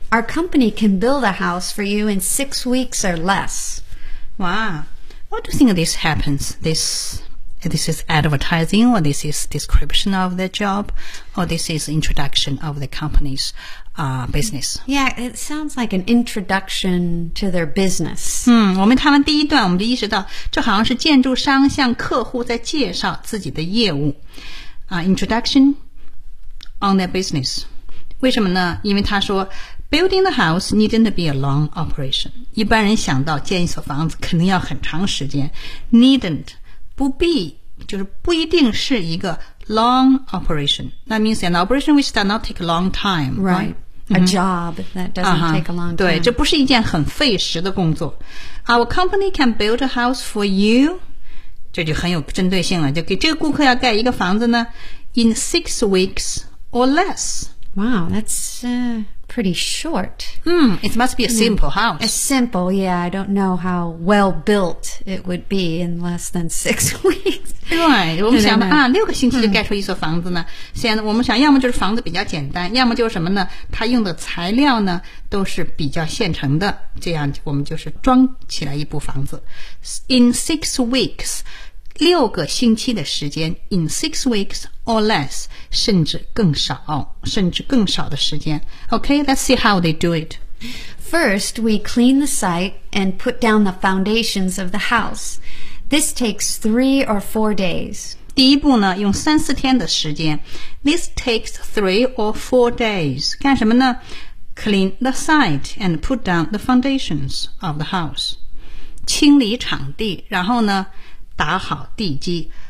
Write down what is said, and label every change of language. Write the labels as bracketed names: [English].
[English] Our company can build a house for you in 6 weeks or less. Wow. What do you think this happens? This is advertising, or this is description of the job, or this is introduction of the company's business. Yeah, it sounds like an introduction to their business. [Chinese] 我们看完第一段，我们就意识到，这好像是建筑商向客户在介绍自己的业务。 [English] Introduction on their business. [Chinese] 为什么呢？因为他说 [English] ，building the house needn't be a long operation. [Chinese] 一般人想到建一所房子肯定要很长时间 ，needn't. 不必就是不一定是一个 [English] long operation. That means an operation which does not take a long time. Right. A job that doesn't take a long time. [Chinese] 对，这不是一件很费时的工作。 [English] Our company can build a house for you. [Chinese] 这就很有针对性了。就给这个顾客要盖一个房子呢 [English] in 6 weeks or less. Wow, that's pretty short. It must be a simple house. A simple, yeah. I don't know how well built it would be in less than 6 weeks. [Chinese] 对，我们想啊，六个星期就盖出一所房子呢。现在我们想，要么就是房子比较简单，要么就是什么呢？它用的材料呢都是比较现成的，这样我们就是装起来一部房子。 [English] In 6 weeks, [Chinese] 六个星期的时间 [English] ，in 6 weeks。 Or less, [Chinese] 甚至更少，甚至更少的时间。 [English] Okay, let's see how they do it. First, we clean the site and put down the foundations of the house. This takes 3 or 4 days. [Chinese] 第一步呢，用三四天的时间。 [English] This takes 3 or 4 days. [Chinese] 干什么呢 [English] ？Clean the site and put down the foundations of the house. [Chinese] 清理场地，然后呢，打好地基。